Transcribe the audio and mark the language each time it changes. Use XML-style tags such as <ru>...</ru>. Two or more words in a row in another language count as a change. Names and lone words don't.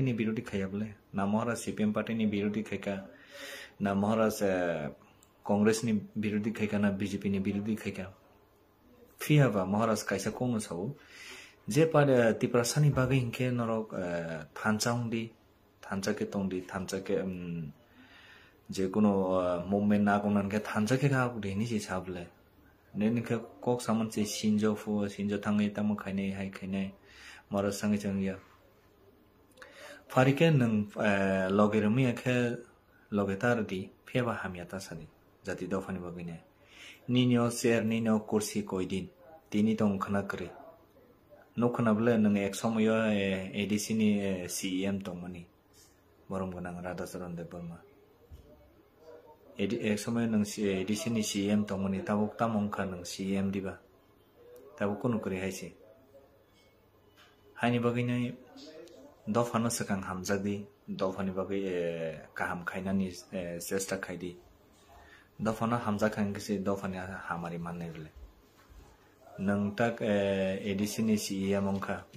<trp>नि विरोधी खायाबले ना महाराष्ट्र सीपीएम पार्टी नि विरोधी खाइका ना महाराष्ट्र कांग्रेस नि विरोधी खाइका ना बीजेपी नि विरोधी खाइका फियाबा महाराष्ट्र काइसा कोनो साव जे पार तिप्रासानि बागै हिंके नरक थानचाउंदी थानचा के तोंदी थानचा के जे कोनो मूवमेंट ना कोनन के थानचा के का देनि जे साबले नेनिके कोक सामन से सिनजो थांगै तामो खाइनै हाय खाइनै मरा संगे चंगिया फारिके नों लगेरमि एखे लगेतार दि फेबा हामियाता सानि जाति दफानि बागैने निनियो शेर निनियो कुर्सी कोइदिन तिनि दं खना करे नखनाबले नों एक समय एडीसी नि सीएम दंमोनि बरम गोनां राधा चरण देव बर्मा एक समय नों एडीसी नि सीएम दंमोनि ताबो तामंखा नों सीएम दिबा ताबो कोनो करे हाइसे हाइनि बागैने दफानो सकां हामजादि दफानि बागै काहाम खाइनानि चेष्टा खाइदि दफानो हामजाखांगेसे दफानि हामारि माननायले नों ताक एडीसी नि सीएम अंखा</trp>